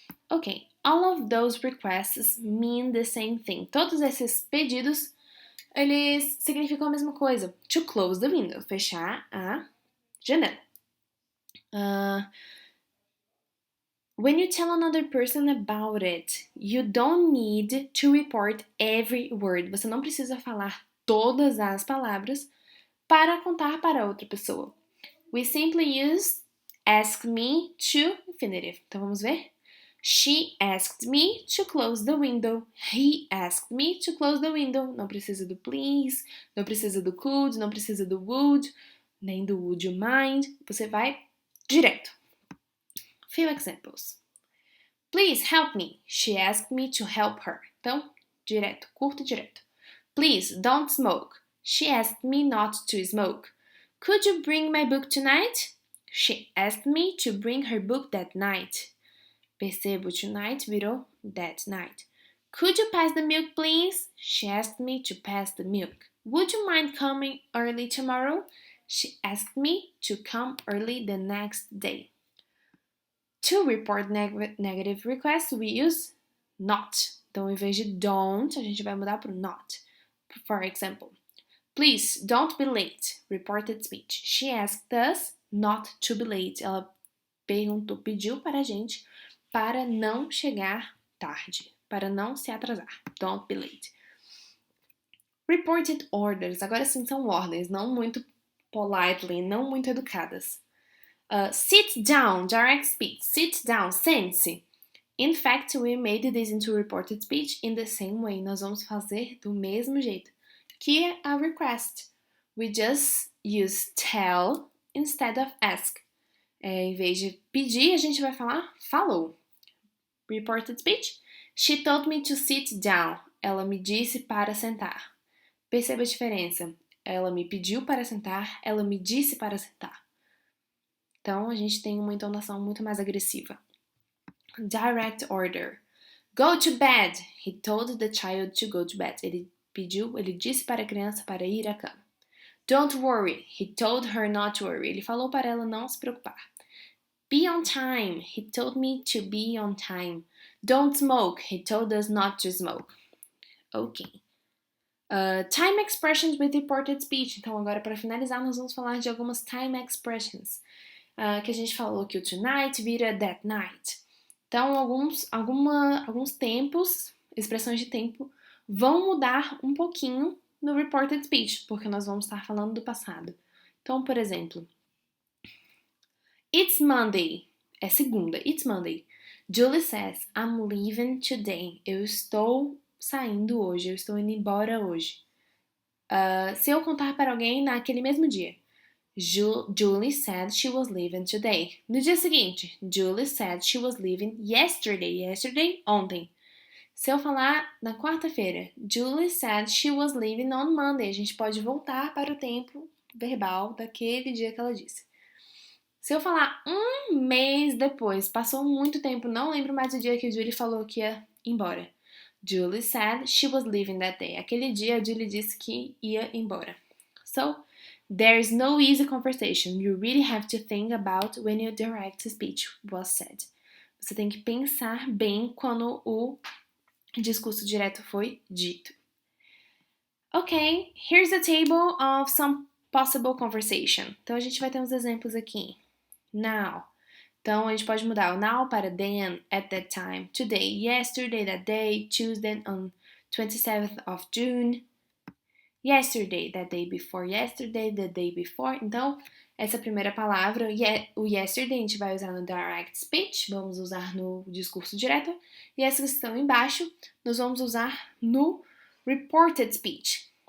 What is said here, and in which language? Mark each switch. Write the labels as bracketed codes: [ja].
[en] Ok, all of those requests mean the same thing. [pt] Todos esses pedidos, eles significam a mesma coisa. [en] To close the window, [pt] fechar a janela. [en] When you tell another person about it, you don't need to report every word. [pt] Você não precisa falar todas as palavras para contar para outra pessoa. [en] We simply use ask me to infinitive. [pt] Então vamos ver? [en] She asked me to close the window. He asked me to close the window. [pt] Não precisa do please, não precisa do could, não precisa do would, nem do would you mind. Você vai direto. [en] Few examples. Please help me. She asked me to help her. [pt] Então, direto, curto e direto. [en] Please don't smoke. She asked me not to smoke. Could you bring my book tonight? She asked me to bring her book that night. [pt] Percebo, tonight virou that night. [en] Could you pass the milk, please? She asked me to pass the milk. Would you mind coming early tomorrow? She asked me to come early the next day. To report negative requests, we use not. [pt] Então, em vez de don't, a gente vai mudar para not. [en] For example, please don't be late. Reported speech. She asked us not to be late. [pt] Ela pediu para a gente para não chegar tarde, para não se atrasar. [en] Don't be late. Reported orders. [pt] Agora sim são ordens, não muito politely, não muito educadas. [en] Sit down, direct speech. Sit down, sente-se. In fact, we made this into reported speech in the same way. [pt] Nós vamos fazer do mesmo jeito que a request. [en] We just use tell instead of ask. [pt] Em vez de pedir, a gente vai falar falou. Reported speech. [en] She told me to sit down. [pt] Ela me disse para sentar. Perceba a diferença. Ela me pediu para sentar, ela me disse para sentar. Então, a gente tem uma entonação muito mais agressiva. [en] Direct order. Go to bed. He told the child to go to bed. [pt] Ele disse para a criança para ir à cama. [en] Don't worry. He told her not to worry. [pt] Ele falou para ela não se preocupar. [en] Be on time. He told me to be on time. Don't smoke. He told us not to smoke. Ok. Time expressions with reported speech. [pt] Então, agora, para finalizar, nós vamos falar de algumas time expressions. Que a gente falou que o tonight vira that night. Então, alguns tempos, expressões de tempo, vão mudar um pouquinho no reported speech, porque nós vamos estar falando do passado. Então, por exemplo, [en] It's Monday. [pt] É segunda. [en] It's Monday. Julie says, I'm leaving today. [pt] Eu estou saindo hoje. Eu estou indo embora hoje. Se eu contar para alguém naquele mesmo dia. [en] Julie said she was leaving today. [pt] No dia seguinte, [en] Julie said she was leaving yesterday. [pt] Yesterday, ontem. Se eu falar na quarta-feira, [en] Julie said she was leaving on Monday. [pt] A gente pode voltar para o tempo verbal daquele dia que ela disse. Se eu falar um mês depois, passou muito tempo, não lembro mais o dia que a Julie falou que ia embora. [en] Julie said she was leaving that day. [pt] Aquele dia a Julie disse que ia embora. So, [en] There's no easy conversation. You really have to think about when your direct speech was said. [pt] Você tem que pensar bem quando o discurso direto foi dito. [en] Ok, here's a table of some possible conversation. [pt] Então a gente vai ter uns exemplos aqui. [en] Now. [pt] Então a gente pode mudar o now para [en] then, at that time, today, yesterday, that day, Tuesday on 27th of June, yesterday, that day before yesterday, the day before. [pt] Então, essa primeira palavra, o yesterday, a gente vai usar no direct speech, vamos usar no discurso direto, e essas que estão embaixo, nós vamos usar no reported speech.